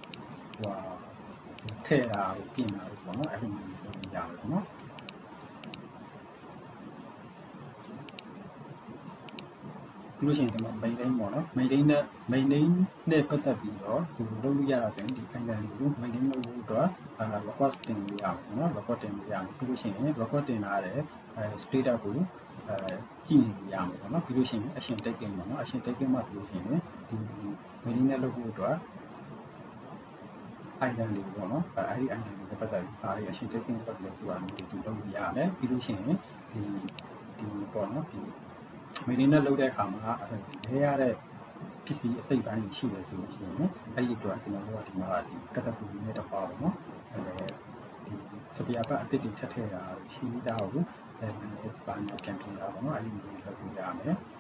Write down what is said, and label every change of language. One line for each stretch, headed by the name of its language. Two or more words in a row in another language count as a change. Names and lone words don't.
Burmese: ထည့်တာကိုပြင်တာပေါ့နော်အဲ့ဒီမျိုးလုပ်ရအောင်ပေါ့နော်ပြီးလို့ရှိရင်ဒီမှာ maintain ပေါ့နော် maintain နဲ့ပတ်သက်ပြီးတော့ဒီလုပ်လို့ရတာဆိုရင်ဒီ item တွေကို maintain လုပ်ဖို့အတွက်record တင်လို့ရအောင်နော် record တင်လို့ရအောင်ပြီးလို့ရှိရင် record တင်လာတဲ့status ကိုကြည့်နေရမှာပေါ့နော်ပြီးလို့ရှိရင်
English: action taking
Burmese: ပေါ့နော်
English: action taking
Burmese: မှာဆိုလို့ရှိရင်ဒီ maintain နဲ့လုပ်ဖို့အတွက် item တွေပေါ့နော်အဲ့ဒီ item တွေပတ်သက်ပြီးဒါတွေ
English: action taking
Burmese: ပတ်သက်လို့ဆိုတာမျိုးတွေလုပ်လို့ရတယ်ပြီးလို့ရှိရင်ဒီပေါ့နော်ဒီ maintain နဲ့လုပ်တဲ့အခါမှာလဲရတဲ့ပစ္စည်းအစိတ်ပိုင်းရှိတယ်ဆိုလို့ရှိရင်အဲ့ဒီအတွက်ကျွန်တော်တို့ကဒီမှာဒီ category နဲ့တစ်ပါပေါ့နော်ဒီစပီယာပတ်အသစ်တွေထပ်ထည့်တာရှိတာကိုဘာမှပြန်ပြင်တာပေါ့နော်အဲ့ဒီမျိုးလုပ်လို့ရမယ်